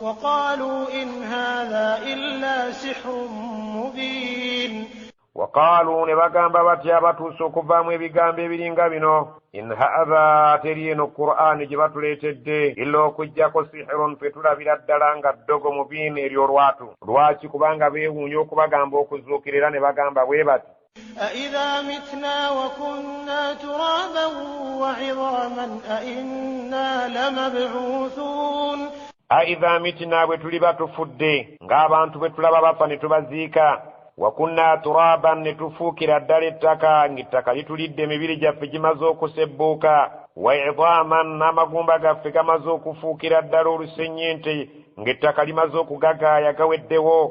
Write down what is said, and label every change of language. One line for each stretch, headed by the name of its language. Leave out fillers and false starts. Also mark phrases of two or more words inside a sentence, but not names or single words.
Ganda: Waqaalu ne bagamba batya batuuse okuvaamu ebigambo ebiringa bino,
Arabic: إن هذا
Ganda: teri eno Qur'aani gye batuleetedde illa okujjako sihirun fe tulabira ddala nga ddogo mubiini eryo lwatu. Lwaki? Kubanga beewuunya okubagamba okuzuukira era ne bagamba bwe bati.
Arabic: أَإِذَا مِتْنَا وَكُنَّا تُرَابًا وَعِظَامًا أَإِنَّا لَمَبْعُوثُونَ. أَإِذَا
Ganda: مِتْنَا bwe tuliba tufudde ng'abantu bwe tulaba bafa ne tubaziika.
Arabic: وكنا ترابا
Ganda: ne tufuukira ddala ettaka ng'ettaka litulidde emibiri gyaffe gimaze okusebbuuka.
Arabic: وعظاما
Ganda: n'amagumba gaffe gamaze okufuukira ddala olusennyente ng'ettaka limaze okugagaaya gaweddewo.